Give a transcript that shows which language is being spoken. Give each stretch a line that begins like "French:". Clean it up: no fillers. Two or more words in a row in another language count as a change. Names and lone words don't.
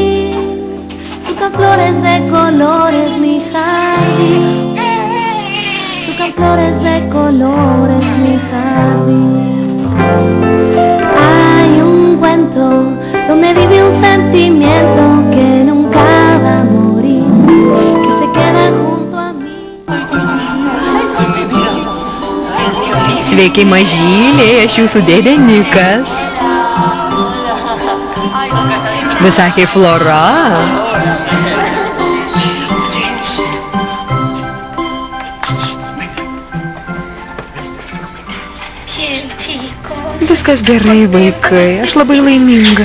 Spanish: Sucan flores de colores mi jardín, sucan flores de colores mi jardín. Hay un cuento donde vive un sentimiento que nunca va a morir, que se queda junto a mí.
Lithuanian: Sveiki, mažyliai, aš jūsų dėdė Nikas. Visakė Flora. Viskas gerai, vaikai, aš labai laiminga.